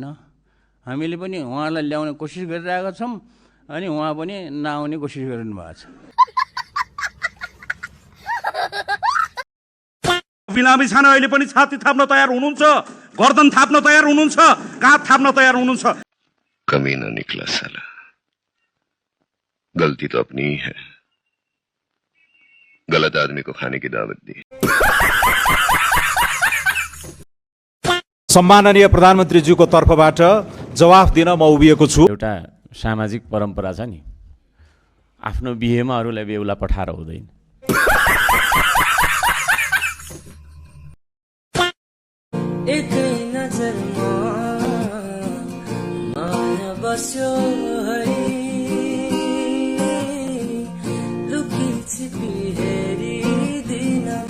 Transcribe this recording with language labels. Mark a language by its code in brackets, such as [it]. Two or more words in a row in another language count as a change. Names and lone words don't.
[ne] हामीले पनि उहाँलाई ल्याउने कोसिस गरिरहेका छौँ, अनि उहाँ पनि नआउने कोसिस गरिनु भएको छ। बिरामी छान अहिले पनि छाती थाप्न तयार हुनुहुन्छ, गर्दन थाप्न तयार हुनुहुन्छ, काँध थाप्न तयार हुनुहुन्छ। [hi] कमीना निकला साला, गलती तो अपनी ही है। गलत आदमी को खाने की दावत दी। [ne] सम्माननीय प्रधानमन्त्रीज्यूको तर्फबाट जवाफ दिन म उभिएको छु। एउटा सामाजिक परम्परा छ नि, आफ्नो बिहेमा अरूलाई बेहुला पठाएर हुँदैन। एक नजरमा माया बस्यो है, लुकी छिपी हेरिदिन।